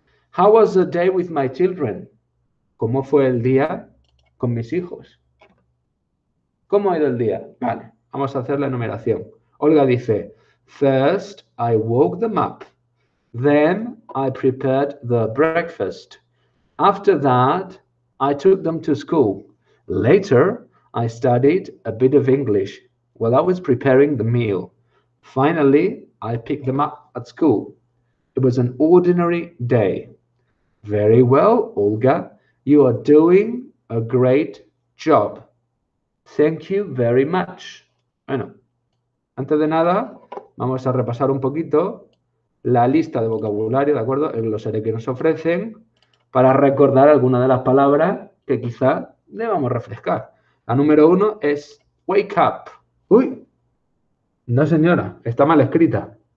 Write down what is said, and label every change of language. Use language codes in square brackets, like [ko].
[en] How was the day with my children? [es] ¿Cómo fue el día con mis hijos? ¿Cómo ha ido el día? Vale, vamos a hacer la enumeración. Olga dice, [en] first I woke them up. Then I prepared the breakfast. After that, I took them to school. Later, I studied a bit of English while I was preparing the meal. Finally, I picked them up at school. It was an ordinary day. Very well, Olga. You are doing a great job. Thank you very much. [es] Bueno, antes de nada, vamos a repasar un poquito la lista de vocabulario, ¿de acuerdo? El glosario que nos ofrecen para recordar algunas de las palabras que quizá debamos refrescar. La número 1 es wake up. Uy, no señora, está mal escrita.